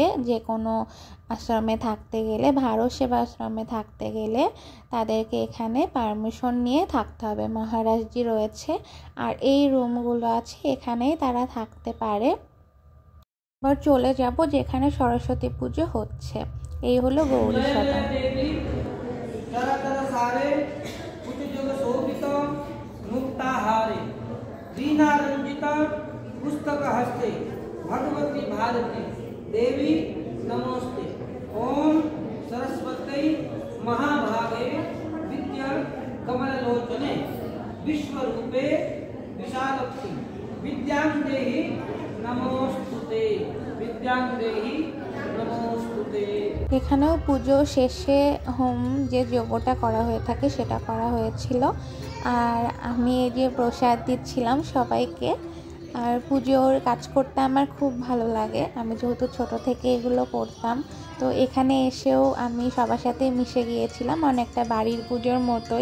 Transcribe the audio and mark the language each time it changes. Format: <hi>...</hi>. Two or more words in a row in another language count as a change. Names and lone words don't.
<bn>যে কোনো আশ্রমে থাকতে গেলে, ভারত সেবা আশ্রমে থাকতে গেলে তাদেরকে এখানে পারমিশন নিয়ে থাকতে হবে। মহারাজজি রয়েছে আর এই রুমগুলো আছে, এখানেই তারা থাকতে পারে। এবার চলে যাব যেখানে সরস্বতী পুজো হচ্ছে। এই হলো গৌরী সদন।</bn> <sa>पुस्तक हस्ते भगवती भारती देवी नमोस्ते। ओम सरस्वती महाभागे विद्या कमललोचने विश्वरूपे विशालक्षी विद्यां देहि नमोस्तुते विद्यां देहि नमोस्तुते।</sa> <bn>এখানেও পুজো শেষে হোম যে যজ্ঞটা করা হয়ে থাকে সেটা করা হয়েছিল। আর আমি এই যে প্রসাদ দিচ্ছিলাম সবাইকে। আর পুজোর কাজ করতে আমার খুব ভালো লাগে, আমি যেহেতু ছোট থেকে এগুলো করতাম। তো এখানে এসেও আমি সবার সাথে মিশে গিয়েছিলাম, অনেকটা বাড়ির পুজোর মতোই।</bn>